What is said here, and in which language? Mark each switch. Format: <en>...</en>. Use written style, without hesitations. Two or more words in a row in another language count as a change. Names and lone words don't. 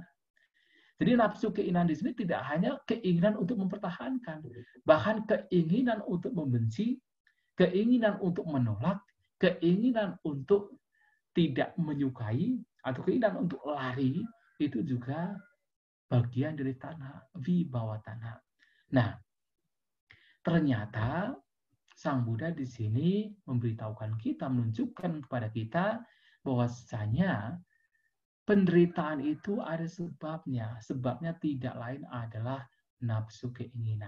<id>Jadi nafsu keinginan di sini tidak hanya keinginan untuk mempertahankan, bahkan keinginan untuk membenci, keinginan untuk menolak, keinginan untuk tidak menyukai, atau keinginan untuk lari, itu juga bagian dari tanha,</id> <pi>vibhawa tanha.</pi> <id>Nah, ternyata Sang Buddha di sini memberitahukan kita, menunjukkan kepada kita bahwasanya penderitaan itu ada sebabnya. Sebabnya tidak lain adalah nafsu keinginan.</id>